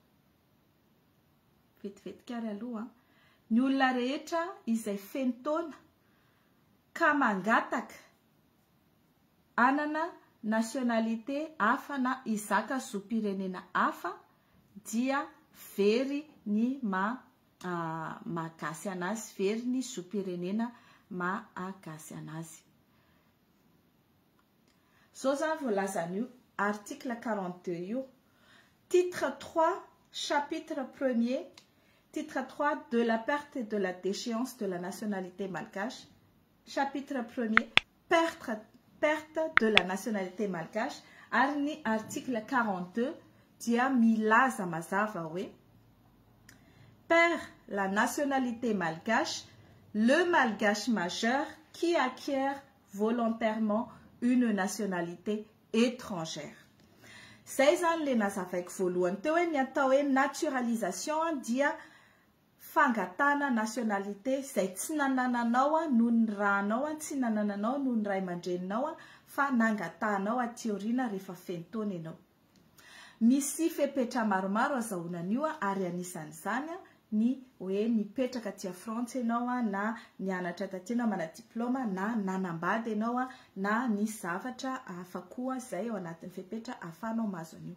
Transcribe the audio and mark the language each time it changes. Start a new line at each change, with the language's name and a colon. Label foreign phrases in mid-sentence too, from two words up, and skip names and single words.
Malagasy: vetivetika ary aloha ny olona rehetra izay feno taona ka mangataka anana nationalité hafa na izaka zoam-pirenena hafa dia very ny mahagasy anazy, very ny zoam-pirenena mahagasy anazy. Zao zany voalazan'io article 42 io.
French: Titre 3 chapitre 1er, titre 3, de la perte et de la déchéance de la nationalité malgache. Chapitre 1er, perte de la nationalité malgache.
Malagasy: Article 42, dia milaza mazava we.
French: Perd la nationalité malgache, le malgache majeur qui acquiert volontairement une nationalité étrangère.
Malagasy: 16 ans le nazavaiko voalohany teo hoe ny atao hoe naturalisation dia fangatana nationalité izay tsy nanananao noho ny rahanao, tsy nanananao noho ny ray aman-dreninao fa nangatanao aty aoriana rehefa feno taona ianao. Misy fepetra maromaro azahoanan'io ary anisan'izany ny hoe nipetraka aty Frantsa ianao na nianatra taty ianao mana diplôma na nanambady ianao na ny zavatra hafa koa izay ao anatin'ny fepetra ahafahanao mahazo an'io.